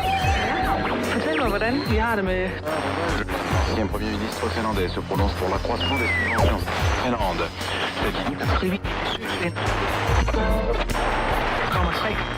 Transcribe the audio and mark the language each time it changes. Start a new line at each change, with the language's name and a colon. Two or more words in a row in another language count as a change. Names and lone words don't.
Danish: Fortæl mig, hvordan vi har det med...
French: Si un premier ministre finlandais se prononce pour l'accroissement des subventions Finlande.
Danish: Kommer 3.